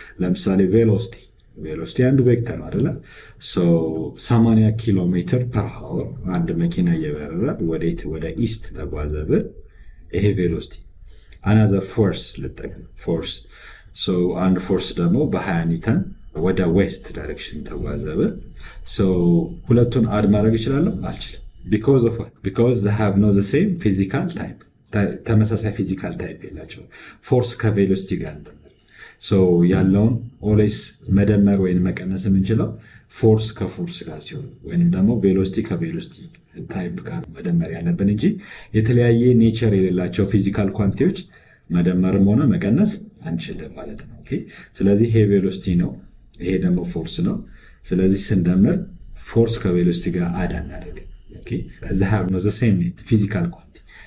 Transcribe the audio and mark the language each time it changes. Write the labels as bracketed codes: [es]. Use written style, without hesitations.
[am] ለምሳሌ ቬሎሲቲ አንዱ ቬክተር ነው አይደል? so 80 ኪሎ ሜትር per hour አንድ መኪና እየበረረ ወደ ኢስት ተጓዘ ብል ይሄ ቬሎሲቲ። another force ልጠቀም force so and force ደግሞ በ20 ኒውተን ወደ ዌስት ዳይሬክሽን ተጓዘ ብል so ሁለቱን አድ ማድረግ ይችላል አልችልም [en] because of what? because they have no the same physical type. [am] ተመሳሳይ ፊዚካል ታይፕ የላቸው ፎርስ ከቬሎሲቲ ጋር so ያለውን always መደመር ወይ መቀነስ የምንችለው ፎርስ ከፎርስ ጋር ሲሆን ወይንም ደግሞ ቬሎሲቲ ከቬሎሲቲ ታይፕ ጋር መደመር ያለብን እንጂ የተለያየ ኔቸር የሌላቸው ፊዚካል ኳንቲቲዎች መደመርም ሆነ መቀነስ አንችልም ማለት ነው። ኦኬ ስለዚህ ይሄ ቬሎሲቲ ነው፣ ይሄ ደግሞ ፎርስ ነው። ስለዚህ ስንደምር ፎርስ ከቬሎሲቲ ጋር አድ እናደርጋለን። ኦኬ [en] they have no the same physical quantity,